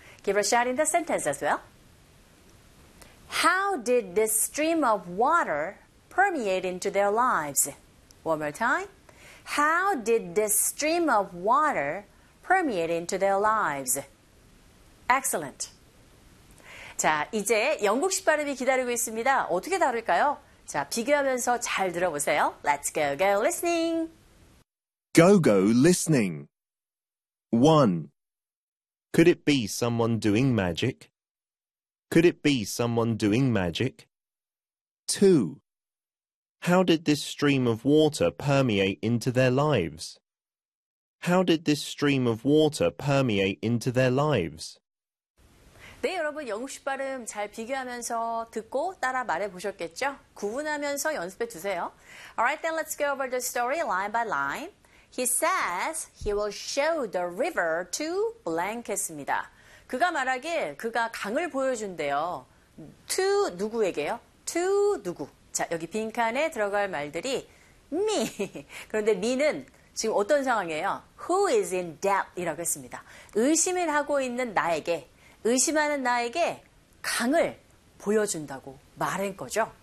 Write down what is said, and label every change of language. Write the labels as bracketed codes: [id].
[en] Give a shot in the sentence as well. How did this stream of water permeate into their lives? One more time. How did this stream of water permeate into their lives? Excellent. [ko] 자, 이제 영국식 발음이 기다리고 있습니다. 어떻게 다룰까요? 자, 비교하면서 잘 들어보세요. [en] Let's go, go, listening. Go, go, listening. 1. Could it be someone doing magic? Could it be someone doing magic? 2. How did this stream of water permeate into their lives? How did this stream of water permeate into their lives? [ko] 네, 여러분 영국식 발음 잘 비교하면서 듣고 따라 말해 보셨겠죠? 구분하면서 연습해 주세요. [en] Alright, then let's go over the story line by line. He says he will show the river to blank [ko] 했습니다. 그가 말하길 그가 강을 보여준대요. To 누구에게요? To 누구. 자, 여기 빈칸에 들어갈 말들이 me. 그런데 me는 지금 어떤 상황이에요? [en] Who is in doubt? [ko] 이라고 했습니다. 의심을 하고 있는 나에게, 의심하는 나에게 강을 보여준다고 말한 거죠.